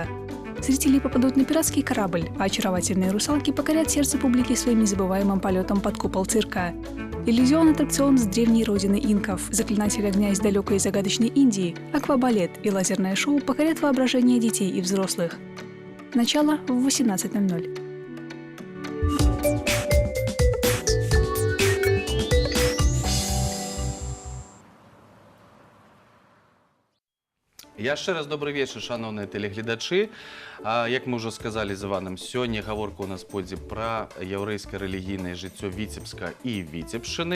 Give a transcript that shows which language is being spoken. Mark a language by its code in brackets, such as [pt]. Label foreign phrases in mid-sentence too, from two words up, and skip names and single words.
[ru] Зрители попадут на пиратский корабль, а очаровательные русалки покорят сердце публики своим незабываемым полетом под купол цирка. Иллюзион-аттракцион с древней родины инков, заклинатель огня из далекой и загадочной Индии, аквабалет и лазерное шоу покорят воображение детей и взрослых. Начало в 18:00. [be] Яшчэ раз [ru] добрый вечер, [be] шановныя тэлегледачы. Як мы ўжо сказалі з Іваном, сёння гаворка ў нас пойдзе пра яўрэйскае рэлігійнае жыццё Віцебска і Віцебшчыны.